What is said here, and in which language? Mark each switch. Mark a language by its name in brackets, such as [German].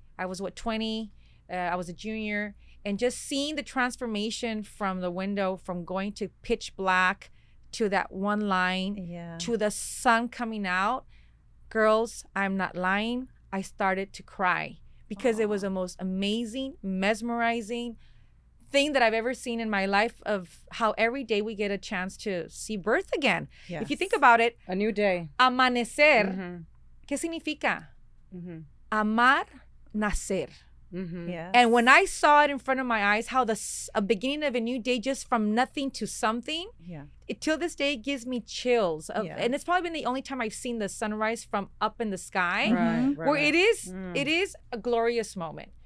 [English] I was 20, I was a junior, and just seeing the transformation from the window, from going to pitch black to that one line to the sun coming out. Girls, I'm not lying. I started to cry because it was the most amazing, mesmerizing thing that I've ever seen in my life, of how every day we get a chance to see birth again. Yes. If you think about it, a new day. [Spanish] Amanecer, ¿qué significa? Amar, nacer. [English] Yes. And when I saw it in front of my eyes, how a beginning of a new day, just from nothing to something, it till this day gives me chills. And it's probably been the only time I've seen the sunrise from up in the sky, where it is a glorious moment.